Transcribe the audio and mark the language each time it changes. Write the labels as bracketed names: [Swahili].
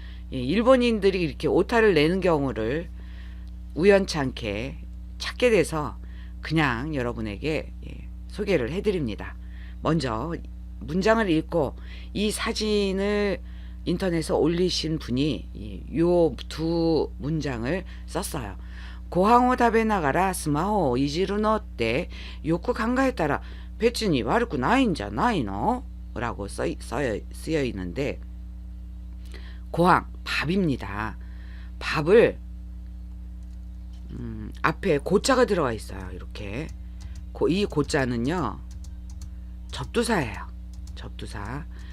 [Korean] 일본인들이 이렇게 오타를 내는 경우를 우연찮게 찾게 돼서 그냥 여러분에게 소개를 해드립니다. 먼저 문장을 읽고 이 사진을 인터넷에 올리신 분이 요 2 문장을 썼어요. [Japanese] 고항を食べながらスマホをいじるのってよく考えたら別に悪くないんじゃないの? [Korean] 라고 쓰여 있는데, 고항 밥입니다. 밥을 앞에 고자가 들어가 있어요. 이렇게 이 고자는요 접두사예요. 접두사.